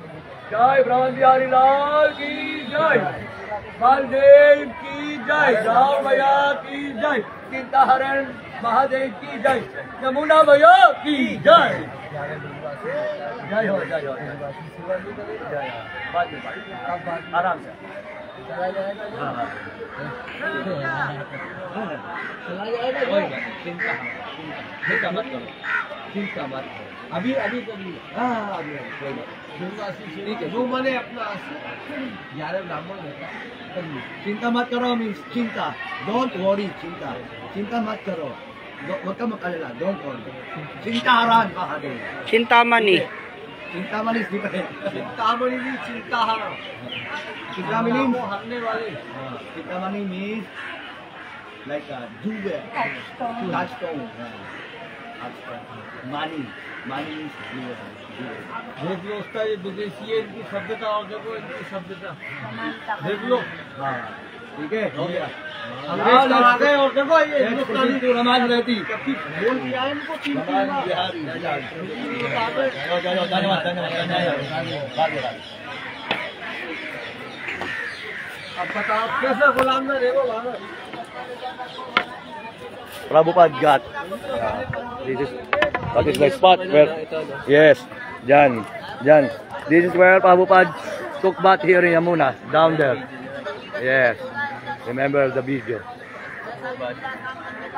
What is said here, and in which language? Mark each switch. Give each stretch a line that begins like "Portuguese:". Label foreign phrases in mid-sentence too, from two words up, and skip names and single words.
Hindi: जय ब्रह्मन बिहारी लाल की जय बलदेव की जय राम भैया की जय चिंताहरण महादेव की जय यमुना भैया की जय जय हो जय हो जय आराम से चिंता मत करो अभी अभी हाँ अभी ठीक है जो मैंने अपना 11 ब्राह्मण रहता चिंता मत करो मीन्स चिंता
English: don't worry
Hindi: चिंता चिंता मत करो
Filipino: wag ka mag-alala
English: don't worry
Hindi: चिंताहारान महादेव Chintamani. चिंतामणि चिंतामणि भी चिंता हारा चिंतामणि वो हरने वाले
English: चिंतामणि means like a jewel touchstone money means jewel
Hindi: देख लो उसका ये विदेशी है इनकी सभ्यता और देखो इनकी सभ्यता देख लो हाँ ठीक है हो गया अंग्रेज कब आ गए और देखो ये हिंदुस्तानी जो रमाज रहती बोल दिया है इनको तीन अब बताओ कैसे गुलाम में देखो
English: Prabhupada Ghat. That is my spot where, yes, Jan. This is where Prabhupada took bath here in Yamuna, down there. Yes, remember the video.